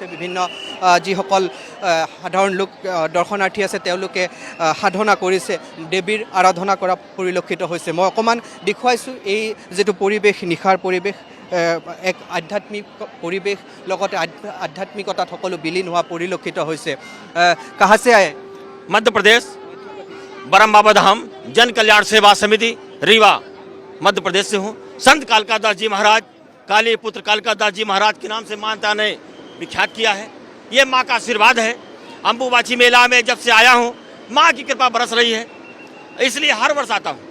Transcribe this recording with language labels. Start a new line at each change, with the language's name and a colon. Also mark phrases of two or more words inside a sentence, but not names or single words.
Assamese: বিভিন্ন যিসকল সাধাৰণ লোক দৰ্শনাৰ্থী আছে তেওঁলোকে সাধনা কৰিছে, দেৱীৰ আৰাধনা কৰা পৰিলক্ষিত হৈছে। মই অকণমান দেখুৱাইছোঁ এই যিটো পৰিৱেশ, নিশাৰ পৰিৱেশ, এক আধ্যাত্মিক পৰিৱেশ লগতে আধ্যাত্মিকতাত সকলো বিলীন হোৱা পৰিলক্ষিত হৈছে।
Hindi: कहाँ से आए? मध्य प्रदेश, बरम बाबा धाम जन कल्याण सेवा समिति रीवा मध्य प्रदेश से हूँ। संत कालकादास जी महाराज, काली पुत्र कालकादास जी महाराज के नाम से मानता ने विख्यात किया है। ये माँ का आशीर्वाद है। अम्बुबाची मेला में जब से आया हूँ माँ की कृपा बरस रही है, इसलिए हर वर्ष आता हूँ।